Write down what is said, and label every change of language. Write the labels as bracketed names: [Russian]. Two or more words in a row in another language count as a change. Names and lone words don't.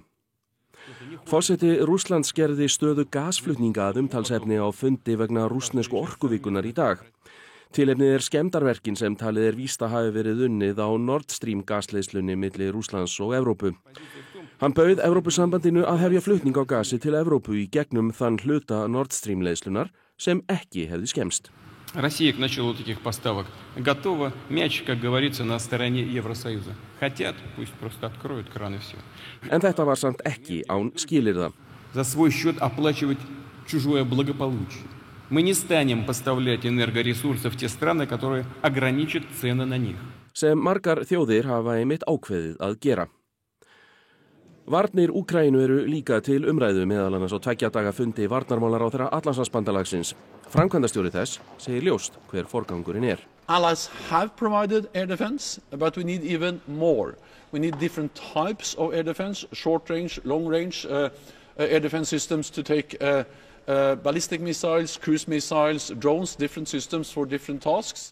[Icelandic] Forseti Rússlands gerði stöðu gasflutninga að umtalsefni á fundi vegna rússnesku orkuvikunar í dag. Tilefnið skemmdarverkin sem talið víst að hafi verið unnið á Nord Stream gasleiðslunni milli Rússlands og Evrópu. Hann bauð Evrópusambandinu að hefja flutning á gasi til Evrópu í gegnum þann hluta Nord Stream leiðslunar sem ekki hefði skemmst. [Russian] Россия к началу таких поставок готова. Мяч, как говорится, на стороне Евросоюза. Хотят, пусть просто откроют кран и все. [Icelandic] En þetta var samt ekki án skilyrða. [Russian] За свой счет оплачивать чужое благополучие. Мы не станем поставлять энергоресурсы в те страны, которые ограничат цены на них. [Icelandic] Sem margar þjóðir hafa einmitt ákveðið að gera. Varnir Úkraínu eru líka til umræðu meðal annars á 2 daga fundi varnarmálaráðherra Atlantshafsbandalagsins. Framkvæmdastjóri þess segir ljóst hver forgangurinn [English] Allies have provided air defense, but we need even more. We need different types of air defense, short range, long range air defense systems to take ballistic missiles, cruise missiles, drones, different systems for different tasks.